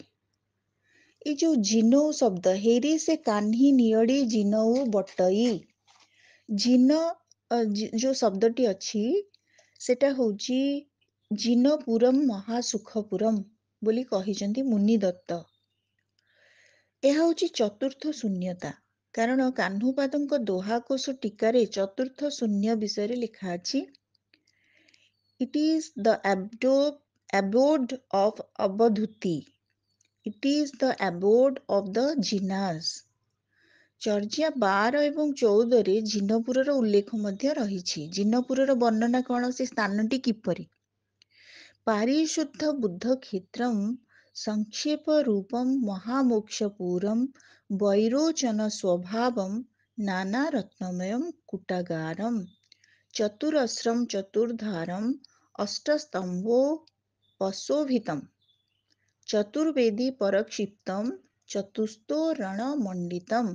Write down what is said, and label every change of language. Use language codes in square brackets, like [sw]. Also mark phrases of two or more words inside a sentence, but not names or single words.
[or] ଏ ଯୋଉ ଜିନଉ ଶବ୍ଦ, ହେରି ସେ କାହ୍ନି ନିଅଡି ଜିନଉ ବଟଇ, ଜିନ ଯୋଉ ଶବ୍ଦଟି ଅଛି ସେଟା ହଉଛି ଜିନପୁରମ୍ ମହାସୁଖପୁରମ୍ ବୋଲି କହିଛନ୍ତି ମୁନି ଦତ୍ତ। ଏହା ହଉଛି ଚତୁର୍ଥ ଶୂନ୍ୟତା, କାରଣ କାହ୍ନୁପାଦଙ୍କ ଦୋହାକୋଶ ଟୀକାରେ ଚତୁର୍ଥ ଶୂନ୍ୟ ବିଷୟରେ ଲେଖା ଅଛି। [en] it is the abode of ଅବଧୂତି, it is the abode of the ଜିନାସ୍। [or] ଚର୍ଯ୍ୟା 12 ଏବଂ 14ରେ ଜିନପୁରର ଉଲ୍ଲେଖ ମଧ୍ୟ ରହିଛି। ଜିନପୁରର ବର୍ଣ୍ଣନା କଣ, ସେ ସ୍ଥାନଟି କିପରି? [sa] ପାରିଶୁଦ୍ଧ ବୁଦ୍ଧ କ୍ଷେତ୍ରମ୍ ସଂକ୍ଷେପ ରୂପମ୍ ମହାମୋକ୍ଷପୁରମ୍ ବୈରୋଚନ ସ୍ୱଭାବମ୍ ନାନା ରତ୍ନମୟମ୍ କୁଟାଗାରମ୍ ଚତୁରସ୍ରମ୍ ଚତୁର୍ଧାରମ୍ ଅଷ୍ଟସ୍ତମ୍ଭୋପଶୋଭିତମ୍ ଚତୁର୍ବେଦୀ ପରକ୍ଷିପ୍ତମ୍ ଚତୁସ୍ତୋରଣ ମଣ୍ଡିତମ୍।